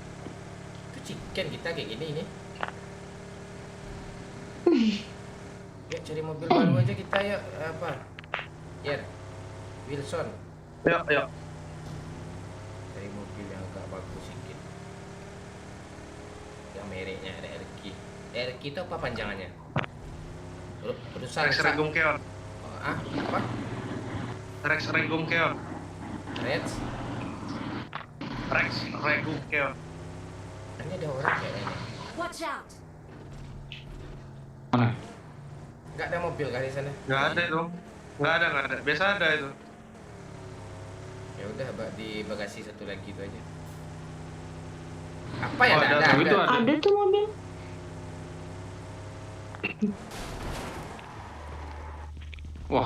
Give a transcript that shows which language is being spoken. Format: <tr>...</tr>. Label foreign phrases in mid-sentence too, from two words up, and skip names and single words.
<id>Itu chicken kita kayak gini ini. Yuk cari mobil baru aja kita yuk. Apa? Yer. Wilson. Yuk. Cari mobil yang agak bagus sedikit. Yang mereknya ada RQ. RQ itu apa panjangannya? Perusahaan Rex Regum Keon. Apa? Rex Regum Keon. Reds? Rex Regum Keon. Ini ada orang kayaknya.</id> <en>Watch out!</en> <id>Mana? Nggak ada mobil kah di sana? Nggak ada itu. Nggak ada. Biasa ada itu. Ya udah, di bagasi satu lagi itu aja. Apa ya? Oh, Nggak ada. ada. Itu ada. Ada tuh mobil. Wah,</id>